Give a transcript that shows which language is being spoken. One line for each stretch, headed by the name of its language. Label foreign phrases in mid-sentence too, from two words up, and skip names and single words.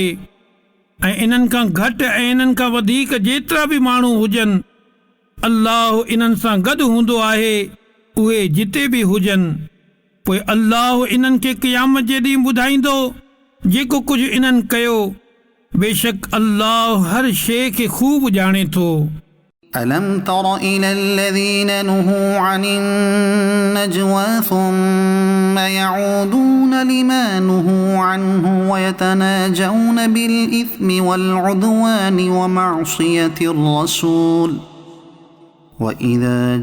Sindhi: ऐं इन्हनि खां घटि ऐं इन्हनि खां वधीक जेतिरा बि माण्हू हुजनि अल्लाह इन्हनि सां गॾु हूंदो आहे उहे जिते बि हुजनि। पोइ अल्लाह इन्हनि खे क़यामत जे ॾींहुं ॿुधाईंदो जेको कुझु इन्हनि कयो। बेशक अल्लाह हर शइ खे खूब ॼाणे थो।
Arabic: ألم تر إلى الذين نهوا عن النجوى ثم يعودون لما نهوا عنه ويتناجون بالإثم والعدوان ومعصية الرسول وإذا